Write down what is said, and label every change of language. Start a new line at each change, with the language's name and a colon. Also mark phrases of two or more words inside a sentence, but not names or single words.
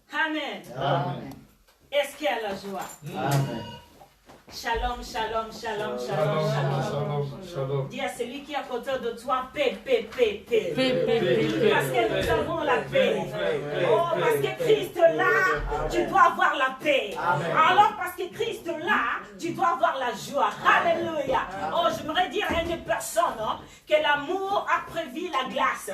French: Amen. Amen. Est-ce qu'il y a la joie? Amen.
Hebrew: שלום, שלום, שלום, שלום, Shalom, shalom. שלום, שלום.
French: Dis à celui qui est à côté de toi, paix, paix, paix, paix. Paix. Parce que nous avons la paix. Oh, parce que Christ là, tu dois avoir la paix. Alors, parce que Christ là, tu dois avoir la joie. Alléluia. Oh, j'aimerais dire à une personne que l'amour a prévu la glace.